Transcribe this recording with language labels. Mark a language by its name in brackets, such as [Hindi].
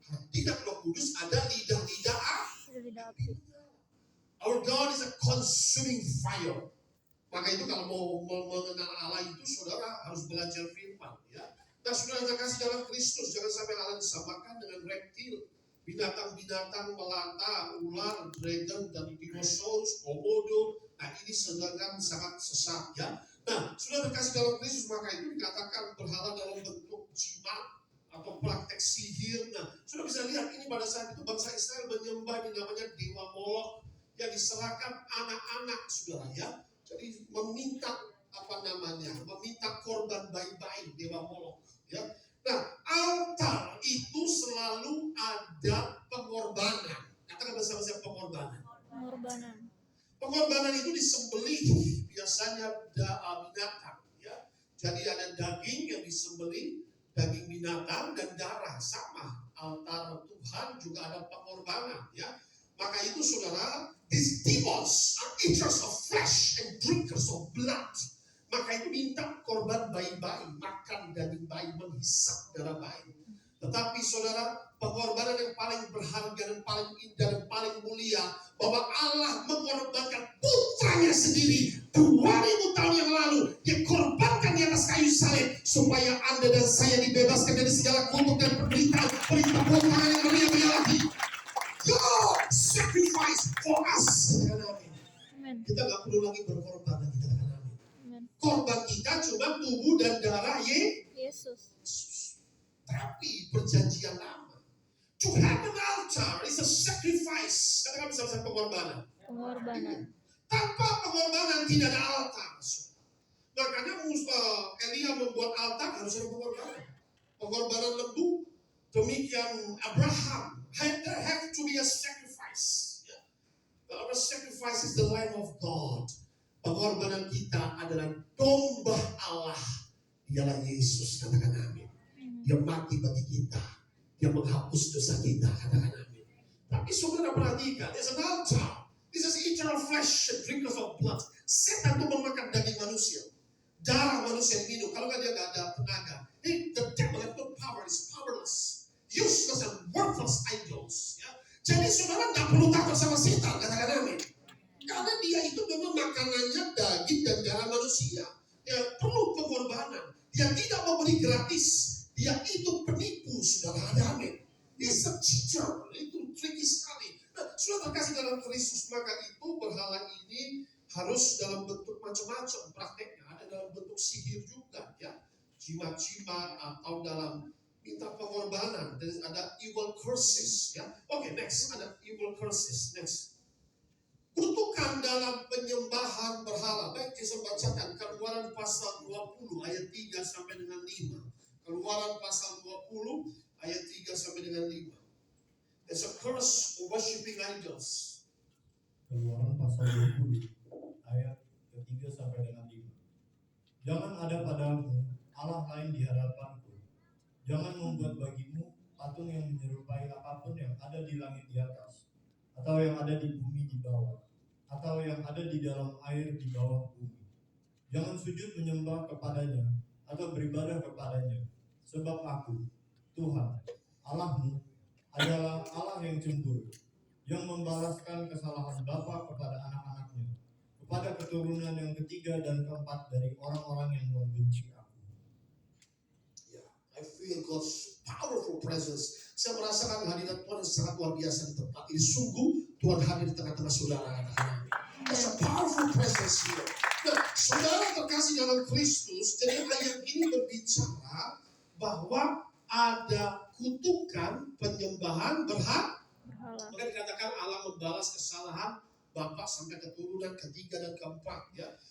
[Indonesian] tidak Roh Kudus, ada lidah-lidah Sudah tidak api. [English] Our God is a consuming fire. [Indonesian] Maka itu kalau mau mengenal Allah itu saudara harus belajar firman, ya. Nah, saudara terkasih dalam Kristus, jangan sampai Allah disamakan dengan reptil, binatang-binatang melata, ular, dragon, dan dinosaurus, komodo. Nah, ini sedangkan sangat sesat, ya. Nah, saudara terkasih dalam Kristus, maka itu dikatakan berhala dalam bentuk jimat atau praktek sihir. Nah, sudah bisa lihat ini pada saat itu bangsa Israel menyembah yang namanya dewa Molok yang diserahkan anak-anak, saudara, ya. Jadi meminta meminta korban bayi-bayi dewa Molok, ya. Nah, altar itu selalu ada pengorbanan. Katakan bersama-sama pengorbanan. Pengorbanan. Pengorbanan itu disembelih biasanya binatang, ya. Jadi ada daging yang disembelih, daging binatang dan darah sama. Altar Tuhan juga ada pengorbanan, ya. Maka itu saudara, [English] these demons are eaters of flesh and drinkers of blood. [Indonesian] Maka itu minta korban bayi-bayi, makan daging bayi, menghisap darah bayi. Tetapi saudara, pengorbanan yang paling berharga dan paling indah dan paling mulia, bahwa Allah mengorbankan putranya sendiri 2000 tahun yang lalu. Dia korbankan di atas kayu salib supaya Anda dan saya dibebaskan dari segala kutuk dan penderitaan. Beri tepuk tangan yang meriah lagi. [English] God sacrifice for us. [Indonesian] Amen. Kita nggak perlu lagi berkorban lagi. Amen. Korban kita cuma tubuh dan darah Yesus. Tapi perjanjian lama, [English] to have an altar is a sacrifice. [Indonesian] Katakan bersama-sama pengorbanan. Pengorbanan. Tanpa pengorbanan tidak ada altar. Makanya Elia membuat altar harus ada pengorbanan. Pengorbanan lembu. Demikian Abraham. [English] There have to be a sacrifice. Our sacrifice is the Lamb of God. [Indonesian] Pengorbanan kita adalah domba Allah. Dialah Yesus. Katakan amin. Dia mati bagi kita. Dia menghapus dosa kita. Katakan amin. Tapi saudara perhatikan, [English] there's an altar. This is eater of flesh and drinkers of blood. [Indonesian] Setan itu memakan daging manusia. Darah manusia diminum. Kalau dia nggak ada tenaga. [English] The devil has no power. Is powerless. Useless and worthless idols. [Indonesian] Ya. Jadi saudara nggak perlu takut sama setan. Katakan amin. Karena dia itu memang makanannya daging dan darah manusia. Dia perlu pengorbanan. Dia tidak memberi gratis. Dia itu penipu, saudara. Amin. [English] He's a cheater. [Indonesian] Itu tricky sekali. Nah, saudara terkasih dalam Kristus, maka itu berhala ini harus dalam bentuk macam-macam prakteknya. Ada dalam bentuk sihir juga, ya. Jimat-jimat atau dalam minta pengorbanan. Dan ada evil curses, ya. Oke, next. Ada evil curses. Next. Kutukan dalam penyembahan berhala. Baik, kita bacakan Keluaran pasal 20 ayat 3 sampai dengan 5. Keluaran pasal 20 ayat 3 sampai dengan 5. [English] There's a curse for worshiping idols. [Indonesian] Keluaran pasal 20 ayat ketiga sampai dengan 5. Jangan ada padamu Allah lain di hadapanku. Jangan membuat bagimu patung yang menyerupai apapun yang ada di langit di atas, atau yang ada di bumi di bawah, atau yang ada di dalam air di bawah bumi. Jangan sujud menyembah kepadanya atau beribadah kepadanya. Sebab aku, Tuhan, Allahmu, adalah Allah yang cemburu, yang membalaskan kesalahan bapa kepada anak-anaknya, kepada keturunan yang ketiga dan keempat dari orang-orang yang membenci aku. [English] Yeah, I feel God's powerful presence. [Indonesian] Saya merasakan hadirat Tuhan yang sangat luar biasa di tempat ini. Sungguh Tuhan hadir di tengah-tengah saudara. [English] There's a powerful presence here. [Indonesian] Nah, saudara terkasih dalam Kristus, jadi ayat ini berbicara bahwa ada kutukan penyembahan berhala. Maka dikatakan Allah membalas kesalahan bapak sampai keturunan ketiga dan keempat, ya.